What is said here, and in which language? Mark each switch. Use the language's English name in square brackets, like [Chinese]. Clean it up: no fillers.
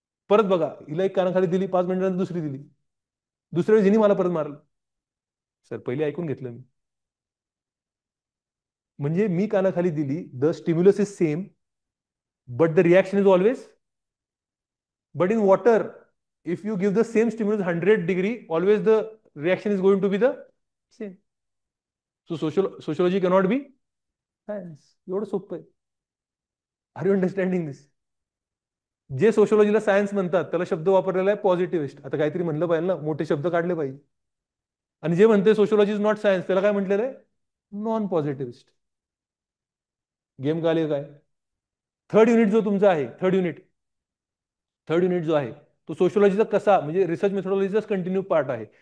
[Marathi] परत बघा, हिला एक कानाखाली दिली, 5 मिनिटांनी दुसरी दिली, दुसऱ्या वेळेस हिने मला परत मारलं. सर पहिले ऐकून घेतलं मी. म्हणजे मी कानाखाली दिली, [English] The stimulus is same but the reaction is always. But in water, if you give the same stimulus 100 degree, always the reaction is going to be the same. So sociology cannot be science. [Marathi] एवढं सोपं आहे. [English] Are you understanding this? [Marathi] जे सोशोलॉजीला science म्हणतात त्याला शब्द वापरलेला आहे पॉझिटिव्हिस्ट. आता काहीतरी म्हणलं पाहिजे ना, मोठे शब्द काढले पाहिजे. आणि जे म्हणते [English] sociology is not science [Marathi] त्याला काय म्हटलेलं आहे? नॉन पॉझिटिव्हिस्ट. गेम काले काय? थर्ड युनिट जो तुमचा आहे, थर्ड युनिट जो आहे तो सोशोलॉजीचा कसा, म्हणजे रिसर्च मेथोडॉलॉजीचाच कंटिन्यू पार्ट आहे.